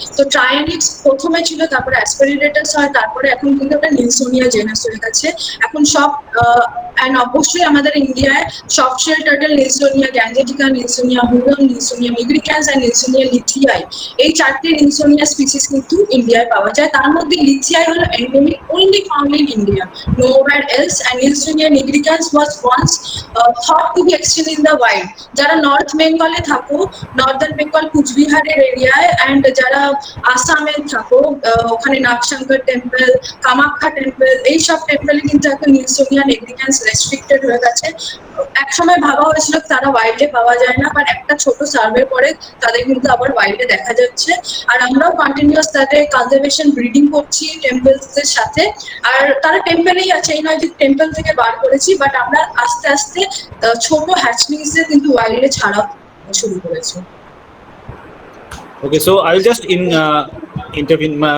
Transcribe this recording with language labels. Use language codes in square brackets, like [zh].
[bn] তো ট্রায়োনিক্স প্রথমে ছিল, তারপরে অ্যাসপারিডেটাস হয়, তারপরে এখন কিন্তু ওটা নিলসোনিয়া জেনাস হয়ে গেছে এখন সব। অ্যান্ড অবশ্যই আমাদের ইন্ডিয়ায় সফট শেল টার্টল নিলসোনিয়া, গ্যাঞ্জেটিকা নিলসোনিয়া, হুরন নিলসোনিয়া, মিগ্রিক্যান্স আর নিলসোনিয়া লিথিয়াই, এই চারটে নিলসোনিয়া স্পিসিস কিন্তু ইন্ডিয়ায় পাওয়া যায়। তার মধ্যে লিথিয়াই হলো endemic, [en] only found in India, nowhere else. And Nilsonia nigricans was once thought to be extinct in the wild. [bn] যারা নর্থ বেঙ্গলে থাকো, নর্দার্ন বেঙ্গল কুচবিহারের এরিয়ায়, অ্যান্ড যারা আসামে থাকো, ওখানে নাগশঙ্কর টেম্পল, কামাখ্যা টেম্পল, এইসব টেম্পলে কিন্তু এখন নিলসোনিয়া নিগ্রিক্যান্স রেস্ট্রিক্টেড হয়ে গেছে। একসময় ভাবা হয়েছিল তারা ওয়াইল্ডে পাওয়া যায় না, বাট একটা ছোট সার্ভে পরে তাদের কিন্তু আবার ওয়াইল্ডে দেখা যাচ্ছে। আর আমরাও কন্টিনিউয়াস তাদের কনজারভেশন ব্রিডিং করছি টেম্পলসের সাথে। আর তারা টেম্পলেই আছে, এই নয় যে টেম্পল থেকে বার করেছি, বাট আমরা আস্তে আস্তে ছোট হ্যাচলিংসে কিন্তু ওয়াইল্ডে ছাড়া শুরু করেছি। [en] Okay, so I'll just intervene.